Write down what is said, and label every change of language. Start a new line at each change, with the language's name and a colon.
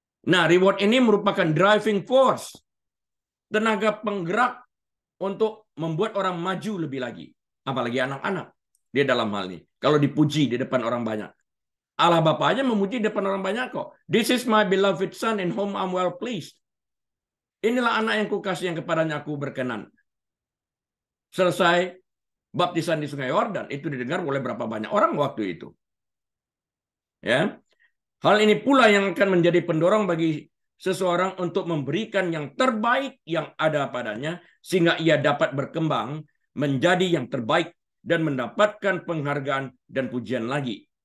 Indonesian: Nah, reward ini merupakan driving force, tenaga penggerak untuk membuat orang maju lebih lagi. Apalagi anak-anak di dalam hal ini. Kalau dipuji di depan orang banyak. Allah Bapaknya memuji di depan orang banyak kok.
English: This is my beloved son in whom I'm well pleased.
Indonesian: Inilah anak yang kukasih yang kepadanya aku berkenan. Selesai baptisan di Sungai Yordan, itu didengar oleh berapa banyak orang waktu itu. Ya. Hal ini pula yang akan menjadi pendorong bagi seseorang untuk memberikan yang terbaik yang ada padanya sehingga ia dapat berkembang menjadi yang terbaik dan mendapatkan penghargaan dan pujian lagi.